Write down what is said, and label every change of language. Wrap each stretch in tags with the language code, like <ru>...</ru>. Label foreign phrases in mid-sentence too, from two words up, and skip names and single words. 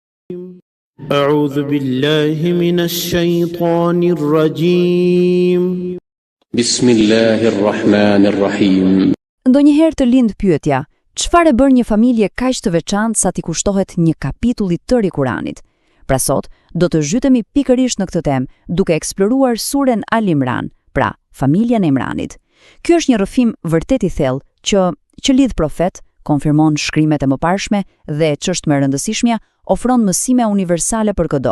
<ar>أعوذ بالله من الشيطان الرجيم بسم الله الرحمن الرحيم.</ar> <sq>Ndonjëherë të lind pyetja, çfarë bën një familje kaq të veçantë sa t'i kushtohet një kapitulli i tërë i Kuranit? Pra sot do të zhytemi pikërisht në këtë temë, duke eksploruar suren Al Imran, pra familjen e Imranit. Ky është një rrëfim vërtet i thellë që lidh profet, konfirmon shkrimet e mëparshme dhe ç'është më e rëndësishmja, ofron mësime universale për çdo.</sq>